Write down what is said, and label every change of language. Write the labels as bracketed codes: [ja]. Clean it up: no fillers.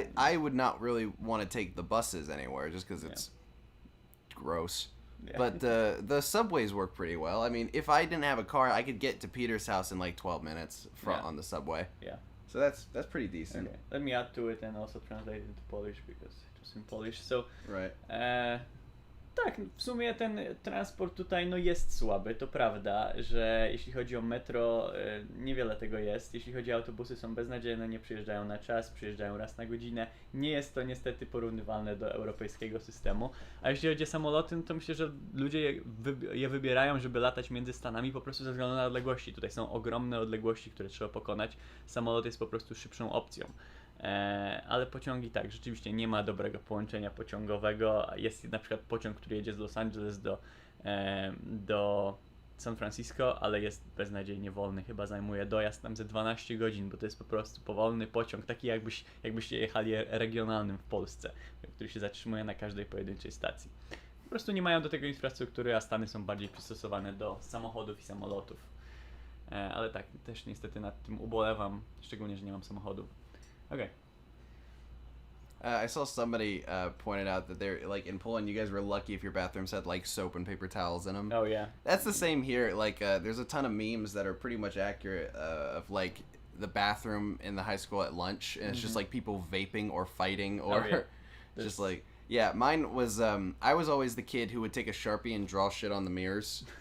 [en] I would not really want to take the buses anywhere just because it's gross. Yeah. But the subways work pretty well. I mean, if I didn't have a car, I could get to Peter's house in like 12 minutes on the subway. Yeah. So that's pretty decent. Okay. Let me add to it and also translate it into Polish because it was in Polish. So right. [pl] Tak, w sumie ten transport tutaj no jest słaby, to prawda, że jeśli chodzi o metro, niewiele tego jest. Jeśli chodzi o autobusy, są beznadziejne, nie przyjeżdżają na czas, przyjeżdżają raz na godzinę. Nie jest to niestety porównywalne do europejskiego systemu. A jeśli chodzi o samoloty, no to myślę, że ludzie je wybierają, żeby latać między Stanami po prostu ze względu na odległości. Tutaj są ogromne odległości, które trzeba pokonać. Samolot jest po prostu szybszą opcją. Ale pociągi tak, rzeczywiście nie ma dobrego połączenia pociągowego. Jest na przykład pociąg, który jedzie z Los Angeles do San Francisco, ale jest beznadziejnie wolny. Chyba zajmuje dojazd tam ze 12 godzin, bo to jest po prostu powolny pociąg, taki jakbyście jechali regionalnym w Polsce, który się zatrzymuje na każdej pojedynczej stacji. Po prostu nie mają do tego infrastruktury, a Stany są bardziej przystosowane do samochodów i samolotów. Ale tak, też niestety nad tym ubolewam, szczególnie, że nie mam samochodu. [en] Okay. I saw somebody pointed out that they're like in Poland. You guys were lucky if your bathrooms had like soap and paper towels in them. Oh yeah. That's the same here. Like there's a ton of memes that are pretty much accurate of like the bathroom in the high school at lunch, and it's just like people vaping or fighting or just like Mine was I was always the kid who would take a Sharpie and draw shit on the mirrors.